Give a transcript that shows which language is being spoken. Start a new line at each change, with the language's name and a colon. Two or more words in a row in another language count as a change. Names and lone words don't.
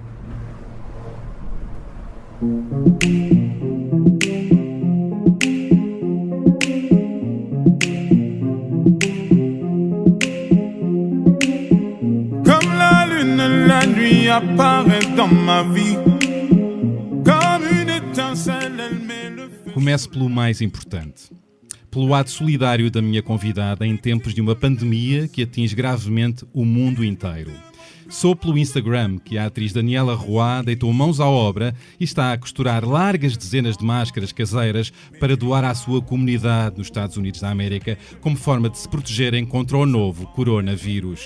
French: Comme la lune, la nuit apparaît dans ma vie. Comme une étincelle, elle met le feu.
Portuguese: Começo pelo mais importante. Pelo ato solidário da minha convidada em tempos de uma pandemia que atinge gravemente o mundo inteiro. Sou pelo Instagram que a atriz Daniela Roy deitou mãos à obra e está a costurar largas dezenas de máscaras caseiras para doar à sua comunidade nos Estados Unidos da América como forma de se protegerem contra o novo coronavírus.